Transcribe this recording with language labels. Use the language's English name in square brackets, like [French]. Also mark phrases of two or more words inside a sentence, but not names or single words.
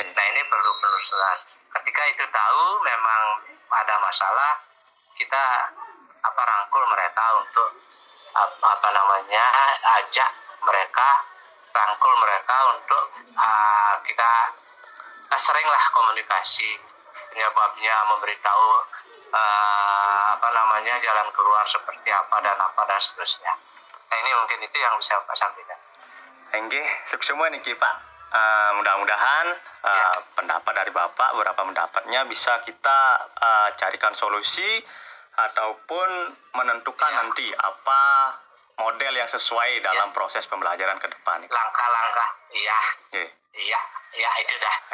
[Indonesian] Nah, ini perlu penelusuran. Ketika itu tahu memang ada masalah, kita rangkul mereka untuk ajak mereka, rangkul mereka untuk kita seringlah komunikasi penyebabnya, memberitahu jalan keluar seperti apa dan seterusnya. Nah, ini mungkin itu yang bisa Pak sampaikan. Enggih, semua niki Pak. Mudah-mudahan pendapat dari Bapak, beberapa pendapatnya bisa kita carikan solusi ataupun menentukan nanti apa model yang sesuai dalam proses pembelajaran ke depan. Langkah-langkah, iya, itu dah.